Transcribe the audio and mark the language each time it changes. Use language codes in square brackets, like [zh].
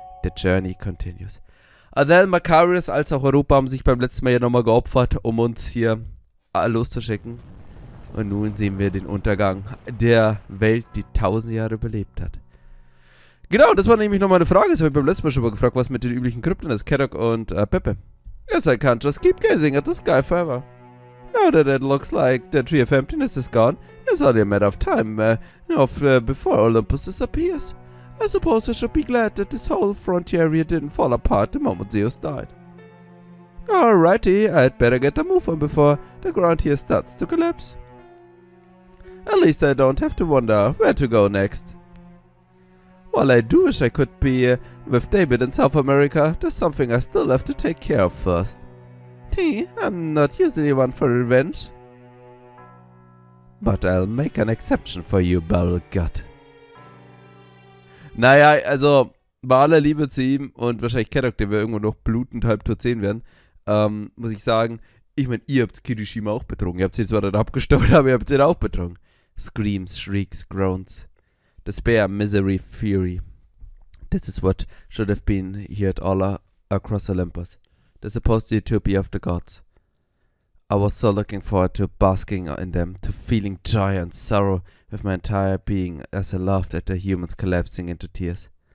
[en] The Journey Continues. [de] Adele, Macarius als auch Europa haben sich beim letzten Mal ja nochmal geopfert, um uns hier loszuschicken. Und nun sehen wir den Untergang der Welt, die 1000 Jahre überlebt hat. Genau, das war nämlich nochmal eine Frage. Das habe ich beim letzten Mal schon mal gefragt, was mit den üblichen Krypten ist. Kadoc und Pepe. [en] Yes, I can't just keep gazing at the sky forever. Now that it looks like the tree of emptiness is gone, it's only a matter of time before Olympus disappears. I suppose I should be glad that this whole frontier area didn't fall apart the moment Zeus died. Alrighty, I'd better get a move on before the ground here starts to collapse. At least I don't have to wonder where to go next. While I do wish I could be with Daybit in South America, there's something I still have to take care of first. I'm not usually one for revenge. But I'll make an exception for you, Beryl Gut. [de] Naja, also, bei aller Liebe zu ihm und wahrscheinlich Kadoc, den wir irgendwo noch blutend halb tot sehen werden, muss ich sagen, ich meine, ihr habt Kirishima auch betrogen. Ihr habt sie zwar dann abgestochen, aber ihr habt sie auch betrogen. [en] Screams, shrieks, groans. Despair, misery, fury. This is what should have been heard all across Olympus. The supposed utopia of the gods. I was so looking forward to basking in them, to feeling joy and sorrow with my entire being as I laughed at the humans collapsing into tears.